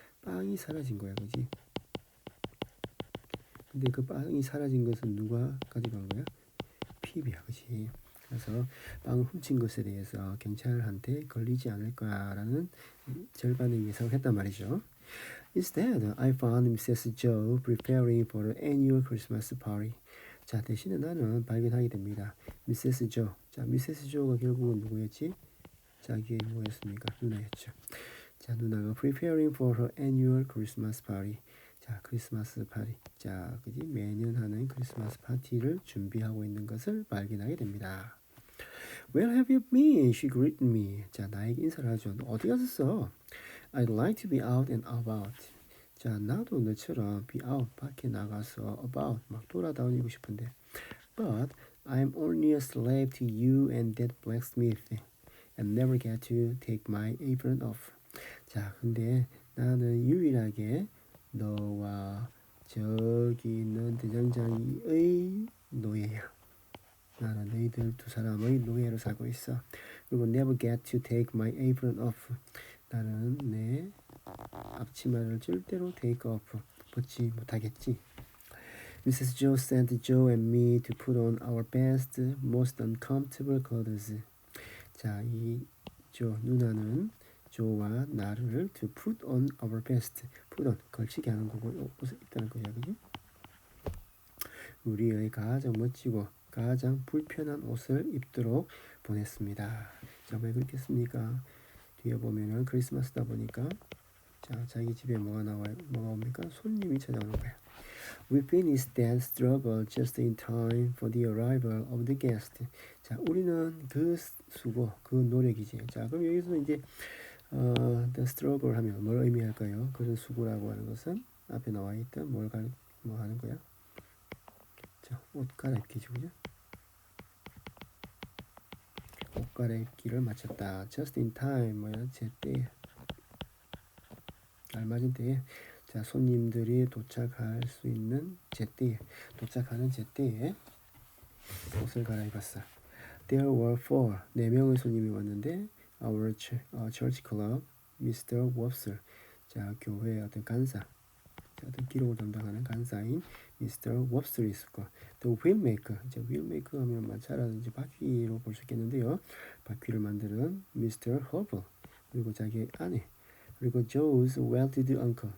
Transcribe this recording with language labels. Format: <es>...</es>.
<ko>빵이 사라진 거야, 그지? 근데 그 빵이 사라진 것은 누가 가져간 거야? 피비야, 그지? 그래서 빵을 훔친 것에 대해서 경찰한테 걸리지 않을 거라는 절반의 예상을 했단 말이죠.</ko> <en>Instead, I found Mrs. Joe preparing for the annual Christmas party.</en> <ko>자, 대신에 나는 발견하게 됩니다.</ko> <en>Mrs. Joe. 자, Mrs.</en> <ko>Joe가 결국은 누구였지? 자기의 뭐였습니까? 누나였죠. 자, 누나가</ko> <en>preparing for her annual Christmas party.</en> <ko>자, 크리스마스 파티. 자, 그지? 매년 하는 크리스마스 파티를 준비하고 있는 것을 발견하게 됩니다.</ko> <en>Where have you been? She greeted me.</en> <ko>자, 나에게 인사를 하죠. 너 어디 갔었어?</ko> <en>I'd like to be out and about.</en> <ko>자, 나도 너처럼 be out, 밖에 나가서 about, 막 돌아다니고 싶은데.</ko> <en>But I'm only a slave to you and that blacksmith and never get to take my apron off.</en> <ko>자, 근데 나는 유일하게 너와 저기 있는 대장장이의 노예야. 나는 너희들 두 사람의 노예로 살고 있어.</ko> <en>그리고 never get to take my apron off.</en> <ko>나는 내 앞치마를 절대로 take off, 벗지 못하겠지.</ko> <en>Mrs. Joe sent Joe and me to put on our best, most uncomfortable clothes.</en> <ko>자, 이 누나는 조와 나를</ko> <en>to put on our best,</en> <ko>put on, 걸치게 하는 거고 옷을 입다는 거야, 그지? 우리의 가장 멋지고 가장 불편한 옷을 입도록 보냈습니다. 자, 왜 그렇겠습니까? 뒤에 보면은 크리스마스다 보니까 자, 자기 집에 뭐가 옵니까? 손님이 찾아오는 거야.</ko> <en>We finished that struggle just in time for the arrival of the guest.</en> <ko>자, 우리는 그 수고, 그 노력이지. 자, 그럼 여기서 이제 the struggle 하면 뭘 의미할까요? 그런 수고라고 하는 것은 앞에 나와 있던 뭐 하는 거야? 자, 옷 갈아입기죠, 그죠? 옷 갈아입기를 마쳤다.</ko> <en>Just in time, 뭐야?</en> <ko>제때, 알맞은 때에. 자, 손님들이 도착할 수 있는 제때에, 도착하는 제때에 옷을 갈아입었어.</ko> <en>There were</en> <ko>4명의 손님이 왔는데</ko> <en>our church club, Mr.</en> <ko>Wopsle, 자, 교회의 어떤 간사, 어떤 기록을 담당하는 간사인 Mr. Wopsle이 있었고, The wheelmaker, 이제 wheelmaker 하면 마차라든지 바퀴로 볼 수 있겠는데요. 바퀴를 만드는 Mr. Hubble, 그리고 자기의 아내, 그리고</ko> <en>Joe's well-to-do uncle.</en>